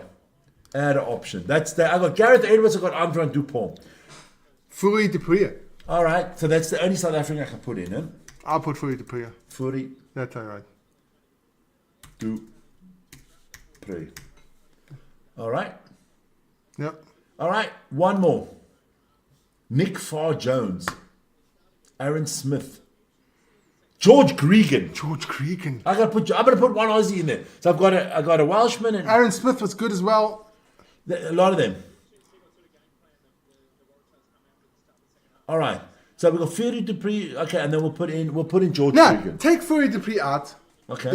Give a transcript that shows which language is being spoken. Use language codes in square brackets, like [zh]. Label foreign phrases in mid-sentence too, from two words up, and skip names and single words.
[en] Add an option. That's the. I got Gareth Edwards. I got Antoine Dupont. Fourie de Prier. All right. So that's the only South African I can put in, huh? I'll put Fourie de Prier. Fourie That's all right. Dupree. All right. Yep. All right. One more. Nick Farr-Jones. Aaron Smith. George Gregan. George Cregan. I'm gonna put one Aussie in there. So I got a Welshman and Aaron Smith was good as well. a lot of them. All right. So we've got Fourie Dupree. Okay, and then we'll put in George No, Gregan. take Fourie de Prier out. Okay.